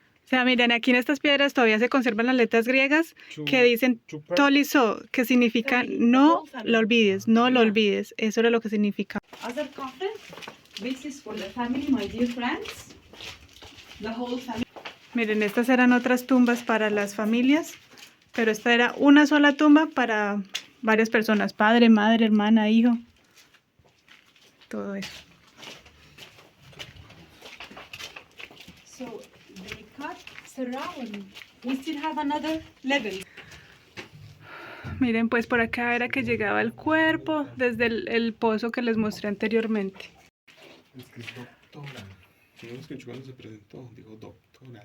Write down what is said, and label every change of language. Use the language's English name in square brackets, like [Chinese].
[Spanish] O sea, miren, aquí en estas piedras todavía se conservan las letras griegas que dicen tolizo, que significa no lo olvides, no lo olvides. Eso era lo que significa. [English] Other coffin. This is for the family, my dear friends. The whole family. [Spanish] Miren, estas eran otras tumbas para las familias, pero esta era una sola tumba para varias personas, padre, madre, hermana, hijo, todo eso. [English] So they cut surround. We still have another level. [Spanish] Miren, pues por acá era que llegaba el cuerpo desde el pozo que les mostré anteriormente. Es que es doctora. No es que cuando se presentó, dijo doctora.